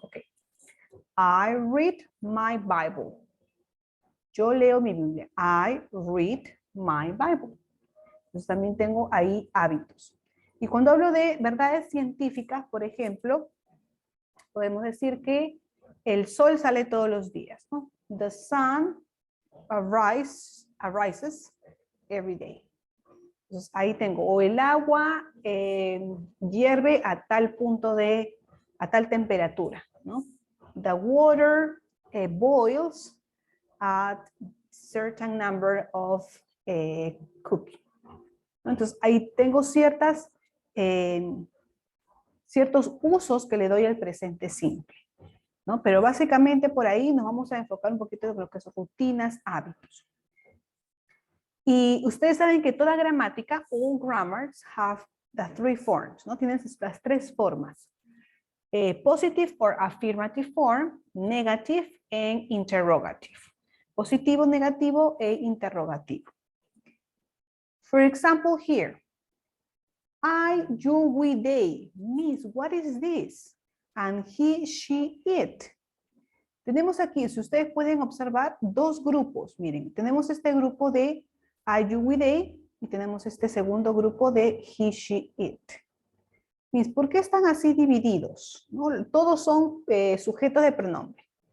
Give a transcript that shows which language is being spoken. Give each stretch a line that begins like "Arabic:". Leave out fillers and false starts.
English: Ok. I read my Bible.
Spanish: Yo leo mi Biblia.
English: I read my Bible.
Spanish: Entonces también tengo ahí hábitos. Y cuando hablo de verdades científicas, por ejemplo, podemos decir que el sol sale todos los días, ¿no?
English: The sun arises every day.
Spanish: Entonces ahí tengo, o el agua hierve a tal punto a tal temperatura, ¿no?
English: The water boils at certain number of cooking.
Spanish: Entonces ahí tengo ciertos usos que le doy al presente simple, ¿no? Pero básicamente por ahí nos vamos a enfocar un poquito en lo que son rutinas, hábitos. Y ustedes saben que toda gramática,
English: all grammars have the 3 forms,
Spanish: ¿no? Tienen las 3 formas.
English: Positive or affirmative form, negative and interrogative.
Spanish: Positivo, negativo e interrogativo.
English: For example, here, I, you, we, they. Miss, what is this? And he, she, it.
Spanish: Tenemos aquí, si ustedes pueden observar, 2 grupos. Miren, tenemos este grupo de I, you, we, they, y tenemos este segundo grupo de he, she, it. Miss, ¿por qué están así divididos? ¿No? Todos son sujetos de pronombre.